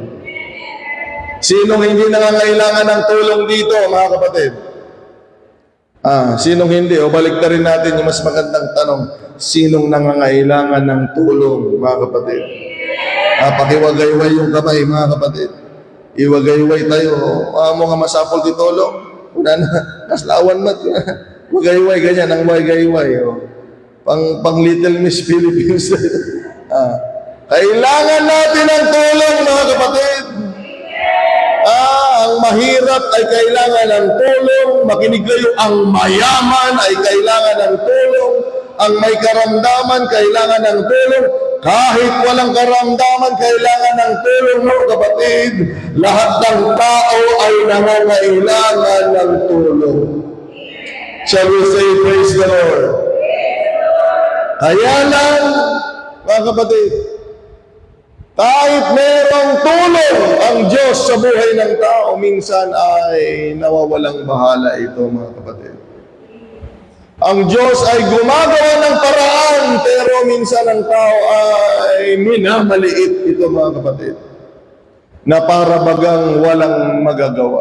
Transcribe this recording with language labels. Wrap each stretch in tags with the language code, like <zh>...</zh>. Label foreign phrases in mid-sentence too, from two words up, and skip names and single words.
<tl>Sinong hindi nangangailangan ng tulong dito, mga kapatid? Sinong hindi? O balik na rin natin yung mas magandang tanong. Sinong nangangailangan ng tulong, mga kapatid? Pakiwagayway yung kamay, mga kapatid. Iwagayway tayo.</tl> <ilo>Mo nga masapol di tulong. Una na, kaslawan mat. Wagayway,</ilo> <tl>ganyan, ang wagayway. Pang Little Miss Philippines. Kailangan natin ng tulong, mga kapatid. Ang mahirap ay kailangan ng tulong. Makinig kayo, ang mayaman ay kailangan ng tulong. Ang may karamdaman, kailangan ng tulong. Kahit walang karamdaman, kailangan ng tulong mo, kapatid. Lahat ng tao ay nangangailangan ng tulong.</tl> <en>Shall we say, praise the Lord?</en> <tl>Kaya lang, mga kapatid, kahit merong tulong ang Diyos sa buhay ng tao, minsan ay nawawalang bahala ito, mga kapatid. Ang Diyos ay gumagawa ng paraan, pero minsan ang tao ay minamaliit ito, mga kapatid, na para bagang walang magagawa.</tl>